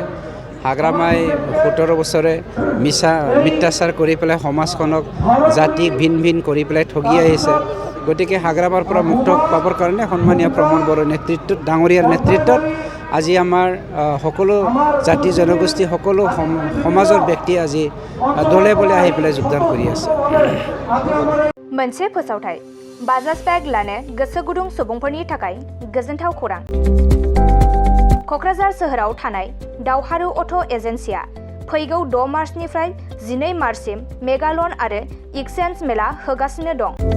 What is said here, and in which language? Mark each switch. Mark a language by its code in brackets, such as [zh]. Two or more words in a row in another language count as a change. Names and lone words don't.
[as] হাগ্ৰামাই 17 বছৰে মিথ্যাচাৰ কৰি পেলাই সমাজখনক জাতিক ভিন ভিন কৰি পেলাই ঠগি আহিছে। গতিকে হাগ্ৰামাৰ পৰা মুক্ত পাবৰ কাৰণে সন্মানীয় প্ৰমোদ বড়োৰ নেতৃত্বত ডাঙৰীয়াৰ নেতৃত্বত আজি আমাৰ সকলো জাতি জনগোষ্ঠী সকলো সমাজৰ ব্যক্তি আজি দলে বলে আহি পেলাই যোগদান কৰি আছে। [brx] मोनसे फोसावथाय बाजाज बेग लानो गोसो गुदुं सुबुंफोरनि थाखाय गोजोनथाव खौरां। क'क्राझार सोहोराव थानाय दावहारु अट' एजेन्सिया फैगौ 6 मार्चनिफ्राय 12 मार्चसिम [en] mega loan [brx] आरो एक्सचेन्ज मेला होगासिनो दं।